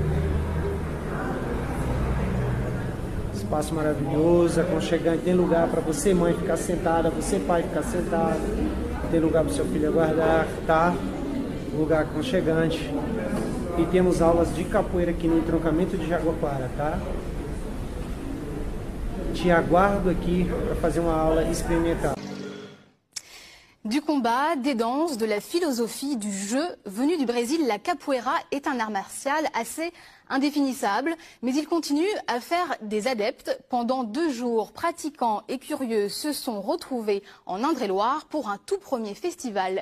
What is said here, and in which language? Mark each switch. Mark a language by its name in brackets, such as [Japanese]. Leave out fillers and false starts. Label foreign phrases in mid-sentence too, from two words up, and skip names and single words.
[Portuguese] Espaço maravilhoso, aconchegante, tem lugar para você mãe ficar sentada, você pai ficar sentado, tem lugar para o seu filho aguardar, tá? Lugar aconchegante. E temos aulas de capoeira aqui no entroncamento de Jaguaquara, tá? Te aguardo aqui para fazer uma aula experimental. [French] Du combat, des danses, de la philosophie, du jeu, venu du Brésil, la capoeira est un art martial assez indéfinissable, mais il continue à faire des adeptes. Pendant 2 jours, pratiquants et curieux se sont retrouvés en Indre-et-Loire pour un tout premier festival.